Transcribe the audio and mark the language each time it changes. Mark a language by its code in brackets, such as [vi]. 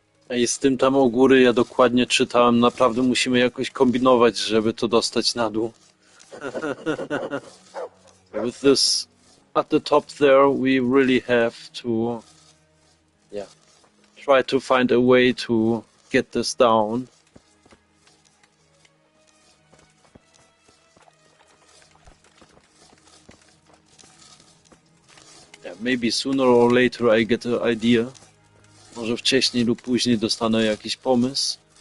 [pl] I z tym tam u góry ja dokładnie czytałem, naprawdę musimy jakoś kombinować, żeby to dostać na dół. [en] With this at the top there, we really have to, yeah, try to find a way to get this down. Yeah, maybe sooner or later I get an idea. [pl] Może wcześniej lub później dostanę jakiś pomysł.